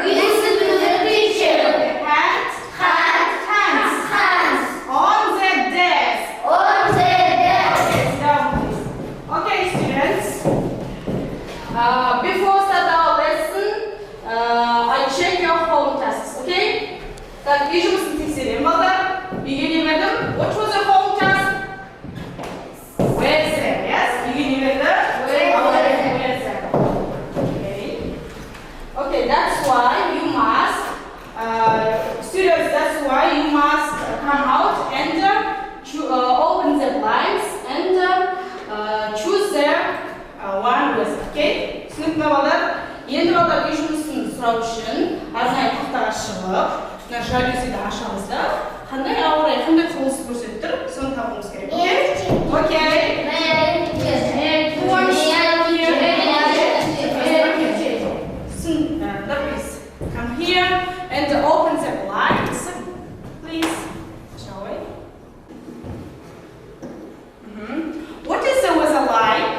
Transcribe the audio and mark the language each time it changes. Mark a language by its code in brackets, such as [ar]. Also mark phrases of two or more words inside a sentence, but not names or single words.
[en] Listen to the teacher. Hands. Hands. On the desk. On the desk. Sit down, please. Okay, students. Before start our lesson, I check your home tasks, okay? [ru] Так, вижу, мы текстерим. [kk] Балдар, үйге вердім. [en] What was the home task? Weather, yes? [kk] Үйге верді? [en] Weather. Okay, that's why you must, students, that's why you must come out and open the blinds and choose the one with, okay? [kk] Түсінікті ме балдар? Енді балдар үй жұмысын сұрау үшін арнайы тақтаға шығып, мына жалюзиді ашамыз да, қандай ауа райы, қандай құбылыс көрсетіп тұр, соны табуымыз керек, окей? [en] Who wants to come here? Please come here and open the blinds, please. Shall we? What is the weather like?